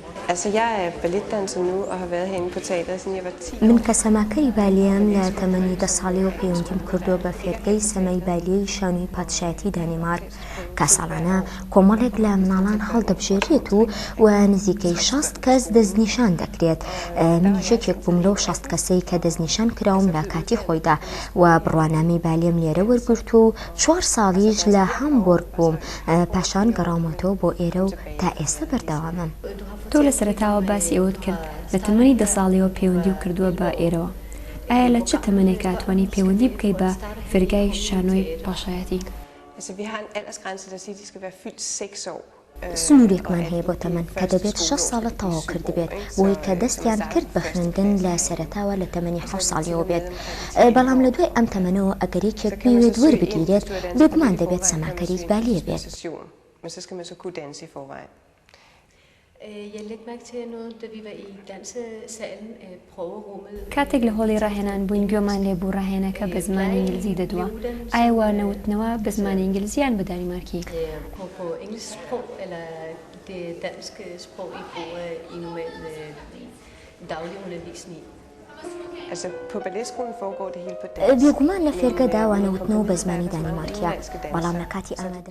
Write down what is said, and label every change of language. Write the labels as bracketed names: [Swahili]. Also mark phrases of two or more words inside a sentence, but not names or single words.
[Danish] Altså, jeg er balletdanser nu og har været herinde på teatret siden jeg var 10 år. [Central Kurdish] من کە سەماکەی بالیەم لە تەمەنی 10 ساڵی و پەیوەندیم کردووە بە فێرگەی سەمای بالیەی شانۆی پادشایەتی دانیمارک کە ساڵانە کۆمەڵێک لە مناڵان هەڵدەبژێریت و نزیکەی 60 کەس دەستنیشان دەکرێت. منیش یەکێک بووم لەو 60 کەسەی کە دەستنیشان کراوم لە کاتی خۆیدا و بڕوانامەی بالیەم لێرە وەرگرت و 4 ساڵیش لە هامبۆرگ بووم، پاشان گەڕامەوە بۆ ئێرە و تا ئێستا بەردەوامم. تۆ لە سەرەتاوە باسی ئەوت کرد لە تەمەنی 10 ساڵیەوە پەیوەندی و کردووە بە ئێرەوە. ئایا لە چه تەمەنێک کاتوانی پەیوەندی بکەی بە فێرگای شانۆی پاشایەتی؟ [Danish] Altså, vi har en aldersgrænse, der siger, at de skal være fyldt 6 år. [Central Kurdish] سنوورێکمان هەیە بۆ تەمەن کە دەبێت 6 ساڵە تەواو کردبێت بۆی کە دەستیان کرد بە خوێندن لە سەرەتاوە لە تەمەنی 7 ساڵیەوە بێت. بەڵام لە دوای ئەم تەمەنەوە ئەگەر یەکێک بوێت وەربگیرێت بێگومان دەبێت سەماکەری بالیە بێت. [Danish] Men så skal man så kunne danse i forvejen. Jeg lægger mærke til noget, da vi var i dansesalen, prøverummet. [Central Kurdish] کاتێک لە هۆڵی ڕاهێنان بووین گوێمان لێ بوو ڕاهێنەکە بە زمانی ئینگلیزی دەدووە. ئایا وانەوتنەوە بە زمانی ئینگلیزیان بە دانیمارکی؟ [Danish] På engelsk sprog, eller det danske sprog, I bruger i normal daglig undervisning? Altså, på balletskolen foregår det hele på dansk. [Central Kurdish] بێگومان لە فێرگەدا وانەوتنەوە بە زمانی دانیمارکیە، بەڵام لە کاتی ئامادە